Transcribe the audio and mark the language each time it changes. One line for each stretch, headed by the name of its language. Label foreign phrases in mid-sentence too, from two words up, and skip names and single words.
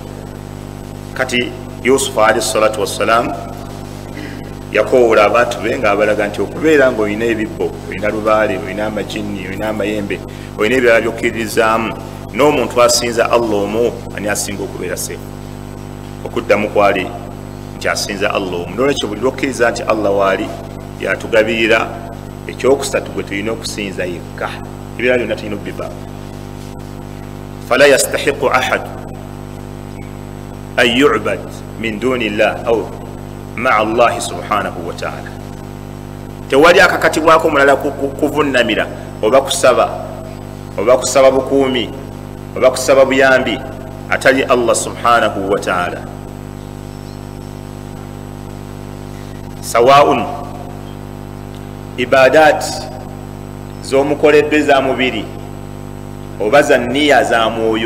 Ganda: Kati Yusufu
Arabic: عليه الصلاة والسلام
Ganda: yakowoola abantu be ng'abalaga nti okubeera ng'olina ebibbo, olina lubaale, olina amajinni, olina amayembe, olina ebirala byokkiririzaamu, n'omuntu asinza Allah omu ani asinga okubeera seefu. Okuddamu kwali nti asinza Allah omu. N'olwekyo buli lwokkiriza nti Allah waali yatugabirira ekyokusatu gwe tulina okusinza yekka ebirala byonna tulina okubivaamu.
Arabic: فلا يستحق أحد أن يعبد من دون الله أو مع الله سبحانه وتعالى.
Ganda: tewali akakatibwako mulala kuvunamira oba kusaba bukuumi oba kusaba buyambi atali Allah
Arabic: سبحانه وتعالى. سواء عبادات
Ganda: z'omukoledde za mubiri oba za nniya za mwoyo.